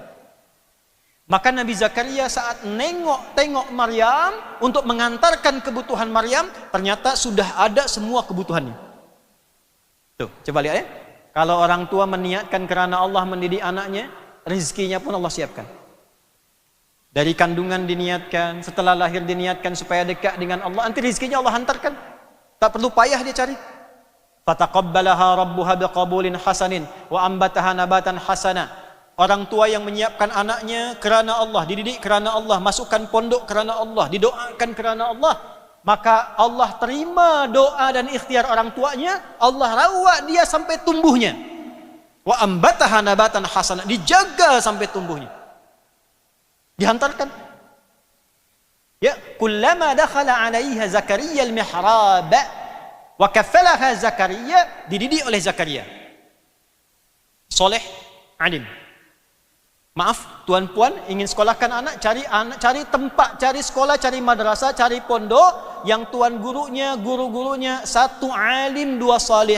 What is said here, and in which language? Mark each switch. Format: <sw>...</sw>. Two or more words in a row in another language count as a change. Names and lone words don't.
<ms>Maka Nabi Zakaria saat tengok Maryam untuk mengantarkan kebutuhan Maryam, ternyata sudah ada semua kebutuhannya. Tuh, coba lihat ya. Kalau orang tua meniatkan karena Allah mendidik anaknya, rezekinya pun Allah siapkan. Dari kandungan diniatkan, setelah lahir diniatkan supaya dekat dengan Allah, nanti rezekinya Allah hantarkan. Tak perlu payah dia cari.</ms> <ar>فتقبلها ربها بقبول حسن وأنبتها نباتا حسنا.</ar> <ms>Orang tua yang menyiapkan anaknya kerana Allah, dididik kerana Allah, masukkan pondok kerana Allah, didoakan kerana Allah, maka Allah terima doa dan ikhtiar orang tuanya, Allah rawat dia sampai tumbuhnya.</ms> <ar>وأنبتها نباتا حسنا,</ar> <ms>dijaga sampai tumbuhnya. Dihantarkan.</ms> <ar>Ya, كلما دخل عليها زكريا المحراب وكفلها زكريا,</ar> <ms>dididik oleh Zakaria. Soleh, alim. Maaf, tuan-puan ingin sekolahkan anak, cari tempat, cari sekolah, cari madrasah, cari pondok yang tuan gurunya, guru-gurunya satu alim, dua saleh.</ms>